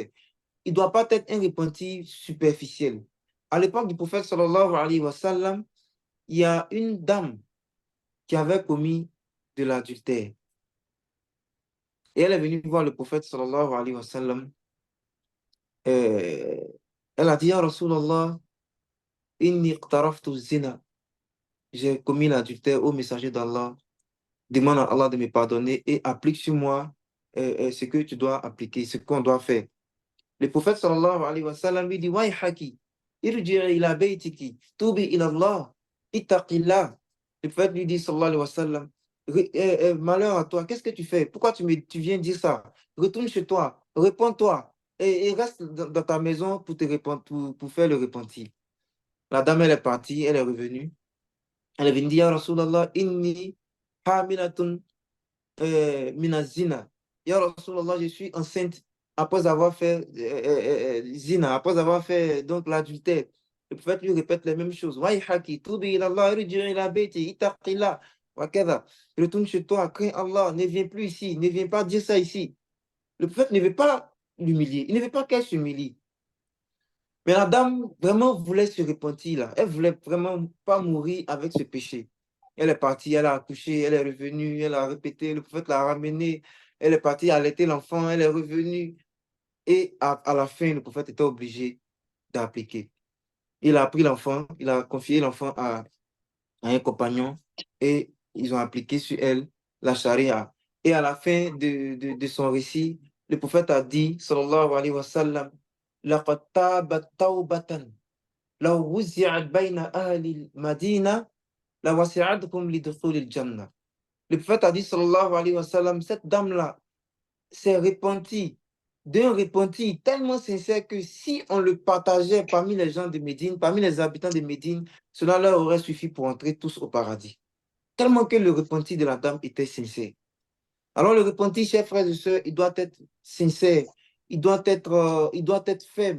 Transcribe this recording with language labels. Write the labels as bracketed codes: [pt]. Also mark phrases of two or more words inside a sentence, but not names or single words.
[fr] Il ne doit pas être un repentir superficiel. À l'époque du prophète [ar] صلى الله عليه وسلم, [fr] il y a une dame qui avait commis de l'adultère. Et elle est venue voir le prophète [ar] صلى الله عليه وسلم. [fr] Elle a dit, [ar] يا رسول الله، إني اقترفت الزنا. [fr] J'ai commis l'adultère au messager d'Allah. Demande à Allah de me pardonner et applique sur moi ce que tu dois appliquer, ce qu'on doit faire. Le prophète [ar] صلى الله عليه وسلم [fr] lui dit, [ar] ويحك، ارجعي إلى بيتك، توبي إلى الله، اتقي الله. [fr] Le prophète lui dit, [ar] صلى الله عليه وسلم, [fr] malheur à toi, qu'est-ce que tu fais? Pourquoi tu viens dire ça? Retourne chez toi, réponds-toi et reste dans ta maison pour te répondre, pour faire le repentir. La dame, elle est partie, elle est revenue. Elle est venue dire, [ar] يا رسول الله، إني حاملة من الزنا. يا رسول الله, [fr] je suis enceinte après avoir fait zina, après avoir fait donc l'adultère. Le prophète lui répète les mêmes choses. [ar] ويحك، توبي إلى الله، ارجعي إلى بيتي، اتقي الله، وكذا. [fr] Retourne chez toi, crains Allah, ne viens plus ici, ne viens pas dire ça ici. Le prophète ne veut pas l'humilier, il ne veut pas qu'elle s'humilie. Mais la dame vraiment voulait se repentir là. Elle voulait vraiment pas mourir avec ce péché. Elle est partie, elle a accouché, elle est revenue, elle a répété, le prophète l'a ramenée, elle est partie allaiter l'enfant, elle est revenue. Et à la fin, le prophète était obligé d'appliquer. Il a pris l'enfant, il a confié l'enfant à un compagnon et ils ont appliqué sur elle la charia. Et à la fin de son récit, le prophète a dit, [ar] صلى الله عليه وسلم, لقد تابت توبة لو وزعت بين أهل المدينة لوسعتهم لدخول الجنة. [fr] Le prophète a dit, [ar] صلى الله عليه وسلم, [fr] cette dame-là s'est repentie d'un repentir tellement sincère que si on le partageait parmi les gens de Médine, parmi les habitants de Médine, cela leur aurait suffi pour entrer tous au paradis. Tellement que le repentir de la dame était sincère. Alors le repentir, chers frères et sœurs, il doit être sincère, il doit être ferme.